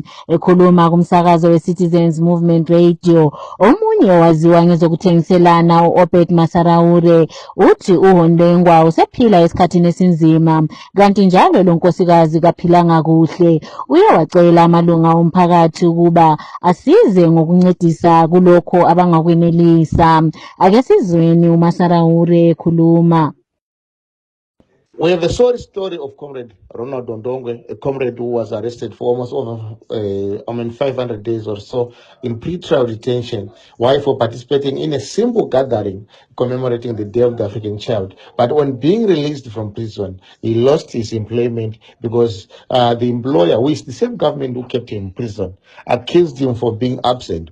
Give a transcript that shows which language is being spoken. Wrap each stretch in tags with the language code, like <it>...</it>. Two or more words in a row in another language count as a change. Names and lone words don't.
<nd>Ekhuluma kumsakazo weCitizens Movement Radio, omunye waziwa ngezokuthengisela ukubuyishelana u-Obed Masaraure uthi uHondengwa usephila esikhathini esinzima kanti njalo lo nkosikazi kaphilanga kuhle. Uye wacela amalunga omphakathi ukuba asize ngokuncedisa kulokho abangakwenelisa. Ake sizweni uMasaraure ekhuluma.</nd> <en>We have a sorry story of Comrade Ronald Ondongwe, a comrade who was arrested for almost over 500 days or so in pre-trial detention. Why? For participating in a simple gathering commemorating the Day of the African Child. But when being released from prison, he lost his employment because the employer, which the same government who kept him in prison, accused him for being absent.</en>